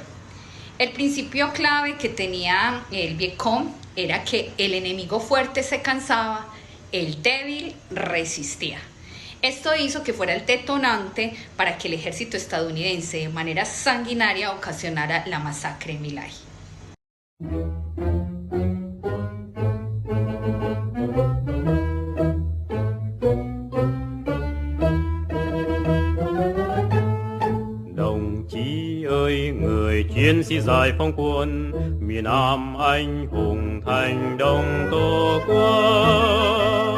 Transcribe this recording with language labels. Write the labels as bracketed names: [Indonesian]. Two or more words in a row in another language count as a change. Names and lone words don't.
[Spanish] El principio clave que tenía el Vietcong era que el enemigo fuerte se cansaba, el débil resistía. Esto hizo que fuera el detonante para que el ejército estadounidense de manera sanguinaria ocasionara la masacre en My Lai. [Vietnamese] Đồng chí ơi, người chiến sĩ giải phóng quân miền Nam anh hùng thành đồng tổ quốc.